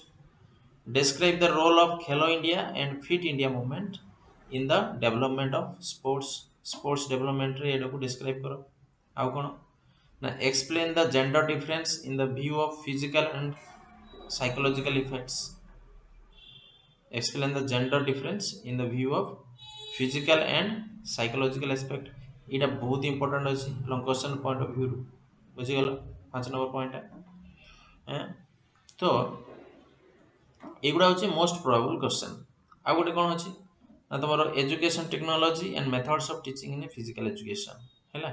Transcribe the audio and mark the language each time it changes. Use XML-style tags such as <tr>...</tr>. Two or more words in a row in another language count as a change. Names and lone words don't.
<en>Describe the role of Khelo India and Fit India Movement in the development of sports,</en> <or>ସ୍ପୋର୍ଟସ୍ ଡେଭଲପମେଣ୍ଟରେ ଏଇଟାକୁ ଡେସ୍କ୍ରାଇବ୍ କର। ଆଉ କ'ଣ ନା</or> <en>explain the gender difference in the view of physical and psychological effects. explain the gender difference in the view of physical and psychological aspect।</en> <or>ଏଇଟା ବହୁତ ଇମ୍ପୋର୍ଟାଣ୍ଟ ଅଛି</or> <en>long question point of view,</en> <or>ବୁଝିଗଲ 5 ନମ୍ବର ପଏଣ୍ଟଟା। ତ ଏଇଗୁଡ଼ା ହେଉଛି</or> <en>most probable question.</en> <or>ଆଉ ଗୋଟେ କ'ଣ ଅଛି ନା ତୁମର</or> <en>education technology and methods of teaching in physical education ହେଲା।</en>